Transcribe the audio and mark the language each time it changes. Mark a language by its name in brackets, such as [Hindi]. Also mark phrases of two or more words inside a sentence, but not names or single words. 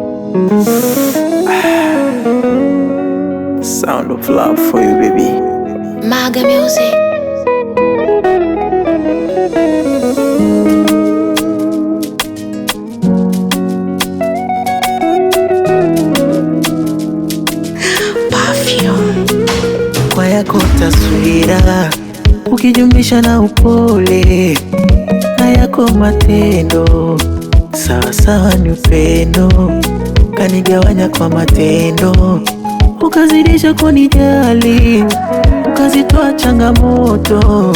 [English] Sound of love for you, baby. Maga music. Perfume. [Swahili] Kwa yako taswira ukijumlisha na upole na yako matendo, sawa sawa ni upendo. Kanigawanya kwa matendo, ukazidisha kunijali, ukazitoa changamoto.